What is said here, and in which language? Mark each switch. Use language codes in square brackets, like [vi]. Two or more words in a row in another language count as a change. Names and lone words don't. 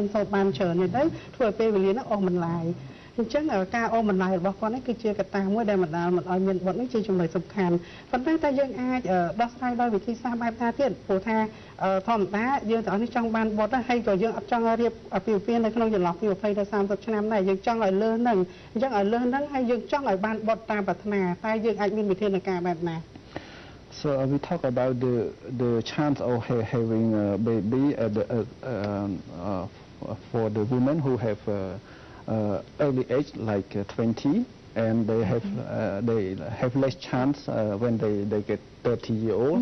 [km] សូត្របានច្រើនទៅធ្វើឲ្យពេលវេលានោះអូសបន្លាយអញ្ចឹងការអូសបន្លាយរបស់គាត់នេះគឺជាកត្តាមួយដែលបណ្ដាលមកឲ្យមានបុត្រនេះជាចំណុចសំខាន់ប៉ុន្តែ តែយើងអាចដោះស្រាយដោយវិធីសាស្ត្របែបណាទៀតព្រោះថាធម្មតាយើងទាំងអស់នេះចង់បានបុត្រហើយ ក៏យើងអត់ចង់រៀបអាពាហ៍ពិពាហ៍នៅក្នុងចន្លោះពី20ទៅ30ឆ្នាំដែរយើងចង់ឲ្យលើសហ្នឹងអញ្ចឹងឲ្យលើសហ្នឹងហើយយើងចង់ឲ្យបានបុត្រតាមប្រាថ្នាតែយើងអាចមានវិធានការបែបណា [en] So we talk about the chance of having a baby at for the women who have early age like 20 and they have less chance when they get 30-year-old.